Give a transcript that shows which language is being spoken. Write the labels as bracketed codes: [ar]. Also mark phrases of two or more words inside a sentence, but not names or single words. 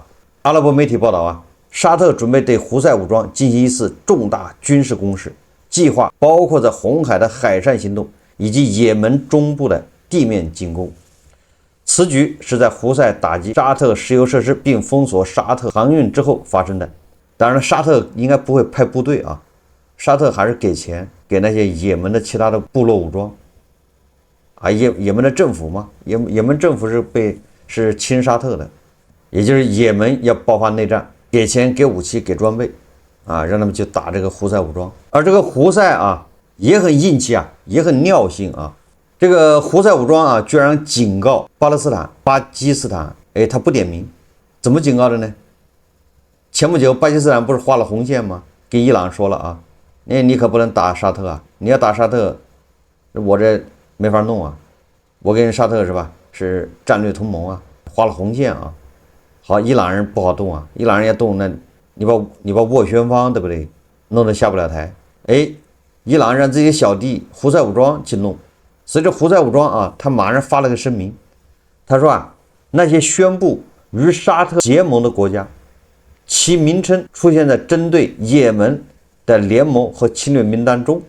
[zh] 阿拉伯媒體報道啊，沙特準備對胡塞武裝進行一次重大軍事攻勢，計劃包括在紅海的海上行動以及也門中部的地面進攻。此舉是在胡塞打擊沙特石油設施並封鎖沙特航運之後發生的。當然了，沙特應該不會派部隊啊，沙特還是給錢給那些也門的其他的部落武裝啊，也門的政府嘛，也門政府是親沙特的，也就是也門要爆發內戰，給錢給武器給裝備啊，讓他們去打這個胡塞武裝。而這個胡塞啊也很硬氣啊，也很尿性啊。這個胡塞武裝啊，居然警告巴基斯坦，他不點名，怎麼警告的呢？前不久巴基斯坦不是畫了紅線嗎？跟伊朗說了啊，你可不能打沙特啊，你要打沙特，我這沒法弄啊，我跟沙特是吧？是戰略同盟啊，畫了紅線啊。好，伊朗人不好動啊，伊朗人要動，那你把斡旋方對不對？弄得下不了台。伊朗讓自己小弟胡塞武裝去弄。所以這胡塞武裝啊，他馬上發了個聲明，他說啊，那些宣布與沙特結盟的國家，其名稱出現在針對也門的聯盟和侵略名單中。